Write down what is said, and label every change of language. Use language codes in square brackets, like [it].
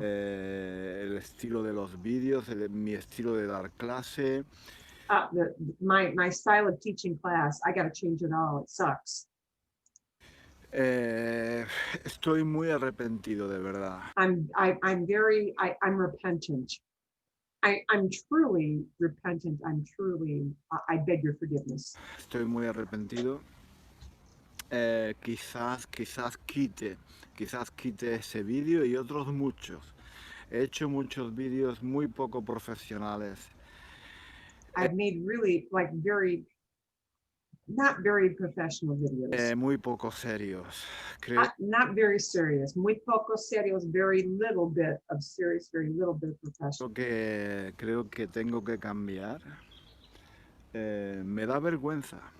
[es] El estilo de los vídeos, mi estilo de dar clase. [en] My style of teaching class, I gotta change it all. It sucks. [es] Estoy muy arrepentido, de verdad. [en] I'm repentant. I'm truly repentant. I beg your forgiveness. [es] Estoy muy arrepentido. Quizás quite ese vídeo y otros muchos. He hecho muchos vídeos muy poco profesionales. [en] I've made really not very professional videos. [es] Muy poco serios. [en] Not very serious. [es] Muy poco serios, [en] very little bit of serious, very little bit of professional. [es] Creo que tengo que cambiar. Me da vergüenza.